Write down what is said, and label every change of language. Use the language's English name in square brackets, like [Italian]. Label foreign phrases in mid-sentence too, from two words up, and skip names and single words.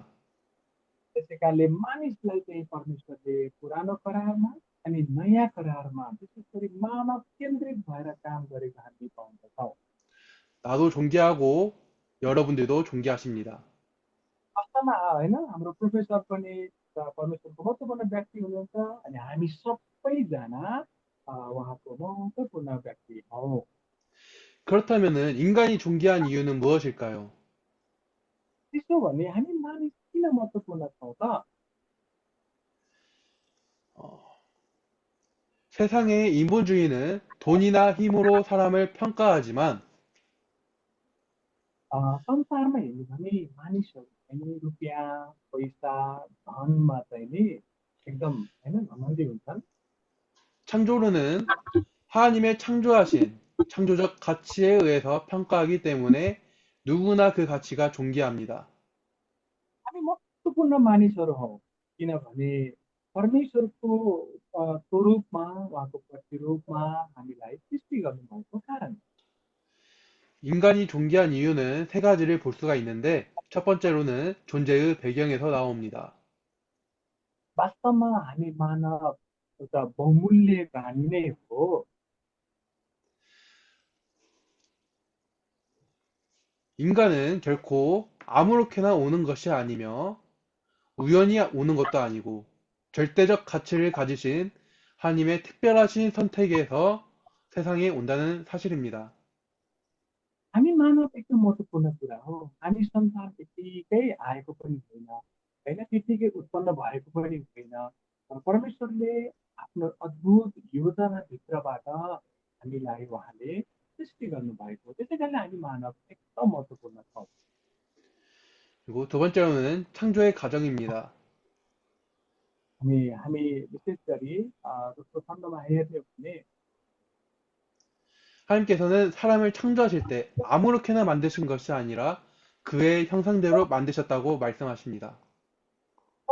[Nepali] त्यसै कारणले मानिसलाई चाहिँ परमेश्वरले पुरानो करारमा अनि नयाँ करारमा विशेष गरी मानव केन्द्रित भएर काम गरेको हामी पाउँदछौँ। [Korean] 나도 존귀하고 여러분들도 존귀하십니다. [Nepali] वास्तवमा होइन हाम्रो प्रोफेसर पनि परमेश्वरको महत्त्वपूर्ण व्यक्ति हुनुहुन्छ अनि हामी सबैजना उहाँको महत्त्वपूर्ण व्यक्ति हौ। [Korean] 그렇다면은 인간이 존귀한 이유는 무엇일까요? [Nepali] त्यसो भने हामी मानिस किन महत्त्वपूर्ण छौँ त? [Korean] 어, 세상의 인본주의는 돈이나 힘으로 사람을 평가하지만 [Nepali] संसारमा हेर्यो भने मानिसहरू चाहिँ रुपियाँ पैसा धनमा चाहिँ नि एकदम होइन घमण्डी हुन्छन्। [Korean] 창조론은 하나님의 창조하신 창조적 가치에 의해서 평가하기 때문에 누구나 그 가치가 존귀합니다. [Nepali] हामी महत्त्वपूर्ण मानिसहरू हौ किनभने परमेश्वरको स्वरूपमा उहाँको प्रतिरूपमा हामीलाई सृष्टि गर्नुभएको कारण। [Korean] 인간이 존귀한 이유는 세 가지를 볼 수가 있는데 첫 번째로는 존재의 배경에서 나옵니다. [Nepali] वास्तवमा हामी मानव एउटा बहुमूल्य प्राणी नै हो। [Korean] 인간은 결코 아무렇게나 오는 것이 아니며 우연히 오는 것도 아니고 절대적 가치를 가지신 하나님의 특별하신 선택에서 세상에 온다는 사실입니다. [Nepali] हामी मानव एकदम महत्त्वपूर्ण कुरा हो। हामी संसार त्यत्तिकै आएको पनि होइन होइन त्यत्तिकै उत्पन्न भएको पनि होइन। परमेश्वरले आफ्नो अद्भुत योजनाभित्रबाट हामीलाई उहाँले सृष्टि गर्नुभएको त्यसै कारणले हामी मानव एकदम महत्त्वपूर्ण छौँ। [Korean] 그리고 두 번째로는 창조의 과정입니다. [Nepali] हामी विशेष गरी दोस्रो खण्डमा हेर्ने हो भने [Korean] 하나님께서는 사람을 창조하실 때 아무렇게나 만드신 것이 아니라 그의 형상대로 만드셨다고 말씀하십니다.